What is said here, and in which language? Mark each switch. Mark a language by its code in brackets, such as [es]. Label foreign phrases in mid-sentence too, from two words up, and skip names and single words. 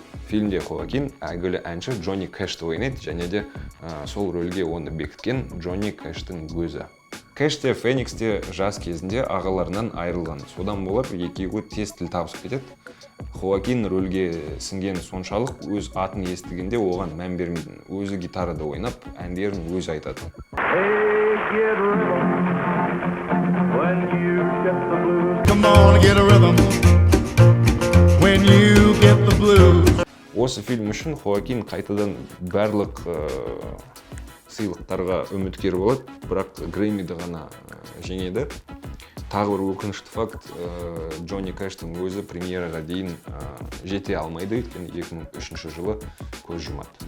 [kk] Фильмде Хоакин әйгілі әнші Джонни Кэшті ойнайды, және де сол рөлге оны бекіткен Джонни Кэштің өзі. Кэш те Фениксте жас кезінде ағаларынан айырылған. Содан болар екеуі тез тіл табысып кетеді. Хоакин рөлге сіңген соншалық өз атын естігенде оған мән бермейтін. Өзі гитарада ойнап, әндерін өзі айтады. [en] Come on, get a rhythm when you get the blues. [kk] Осы фильм үшін Хоакин қайтадан барлық сыйлықтарға үміткер болады, бірақ Грэммиді ғана жеңеді. Тағы бір өкінішті факт, Джонни Кэштің өзі премьераға дейін жете алмайды, өйткені 2003 жылы көз жұмады.